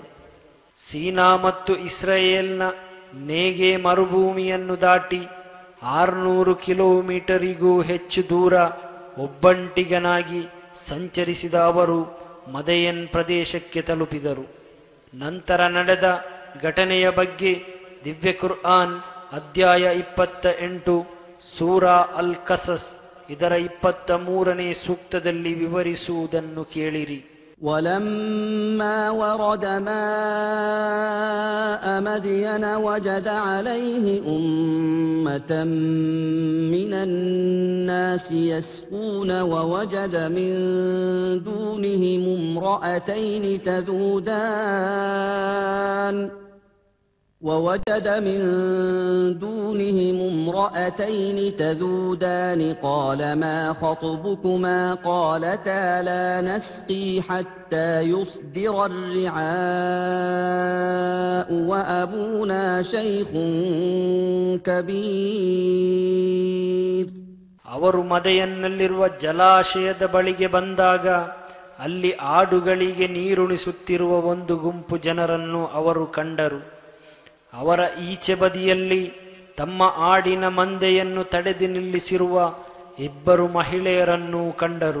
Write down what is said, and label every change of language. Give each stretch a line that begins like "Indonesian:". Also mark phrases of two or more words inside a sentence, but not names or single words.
Kannada: ಸೀನಾ ಮತ್ತು ಇಸ್ರಾಯೇಲ್ನ ನೇಗೆ ಮರುಭೂಮಿಯನ್ನು ದಾಟಿ 600 ಕಿಲೋಮೀಟರಿಗೂ ಹೆಚ್ಚು ದೂರ ಒಬ್ಬಂಟಿಗನಾಗಿ ಸಂಚರಿಸಿದ ಅವರು ಮದಯನ್ ಪ್ರದೇಶಕ್ಕೆ ತಲುಪಿದರು. ನಂತರ ನಡೆದ ಘಟನೆಯ ಬಗ್ಗೆ ದಿವ್ಯ ಕುರ್ಆನ್ ಅಧ್ಯಾಯ 28 ಸೂರಾ ಅಲ್ ಕಸಸ್ ಇದರ 23ನೇ ಸೂಕ್ತದಲ್ಲಿ ವಿವರಿಸುವುದನ್ನು ಕೇಳಿರಿ.
Arabic: ولما ورد ماء مدين وجد عليه أمة من الناس يسقون ووجد من دونهم امرأتين تذودان قال ما خطبكما قالتا لا نسقي حتى يصدر الرعاء وأبونا شيخ كبير.
Kannada: ಅವರು ಮದಯನ್ನಲ್ಲಿರುವ ಜಲಾಶಯದ ಬಳಿಗೆ ಬಂದಾಗ ಅಲ್ಲಿ ಆಡುಗಳಿಗೆ ನೀರುಣಿಸುತ್ತಿರುವ ಒಂದು ಗುಂಪು ಜನರನ್ನು ಅವರು ಕಂಡರು. ಅವರ ಈಚೆ ಬದಿಯಲ್ಲಿ ತಮ್ಮ ಆಡಿನ ಮಂದೆಯನ್ನು ತಡೆದು ನಿಲ್ಲಿಸಿರುವ 2 ಮಹಿಳೆಯರನ್ನು ಕಂಡರು.